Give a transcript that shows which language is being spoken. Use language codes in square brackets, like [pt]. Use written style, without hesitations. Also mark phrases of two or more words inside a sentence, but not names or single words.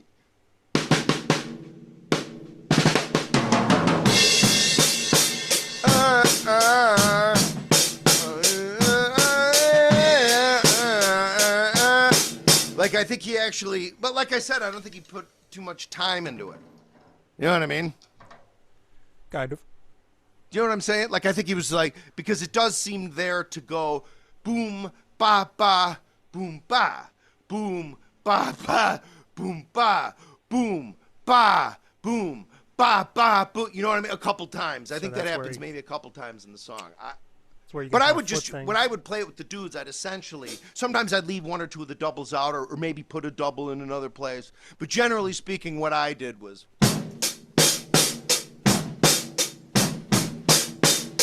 [en] Like, I think he actually, but like I said, I don't think he put too much time into it. You know what I mean? Kind of. Do you know what I'm saying? Like, I think he was like, because it does seem there to go boom, ba, ba, boom, ba, boom, ba, ba, boom, ba, boom, ba, boom, ba, ba, boom. You know what I mean? A couple times. I think that happens maybe a couple times in the song. But I would just, when I would play it with the dudes, I'd essentially, sometimes I'd leave one or two of the doubles out or maybe put a double in another place. But generally speaking, what I did was.